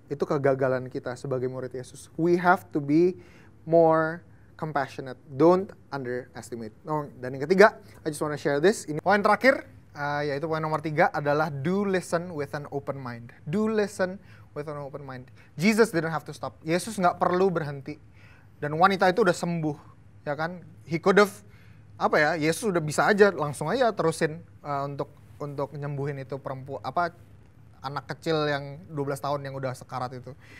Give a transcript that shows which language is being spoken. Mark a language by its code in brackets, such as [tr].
[id] Itu kegagalan kita sebagai murid Yesus. [en] We have to be more compassionate. Don't underestimate. [id] Dan yang ketiga, [en] I just want to share this. [id] Ini poin terakhir, yaitu poin nomor 3 adalah [en] do listen with an open mind. Do listen with an open mind. Jesus didn't have to stop. [id] Yesus nggak perlu berhenti. Dan wanita itu udah sembuh, ya kan? [en] He could have, [id] Yesus udah bisa aja langsung aja terusin untuk nyembuhin itu anak kecil yang 12 tahun yang udah sekarat itu.